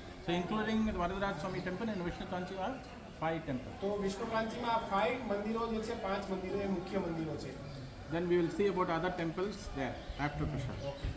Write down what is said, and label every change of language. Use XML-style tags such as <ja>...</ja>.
<en>So including the Varadaraj Swami temple and Vishnu Kanchi are 5 temples.</en> <gu>તો વિષ્ણુ કાંચીમાં 5 મંદિરો જે છે 5 મંદિરો એ મુખ્ય મંદિરો છે.</gu> <en>Then we will see about other temples there after Prashad.</en>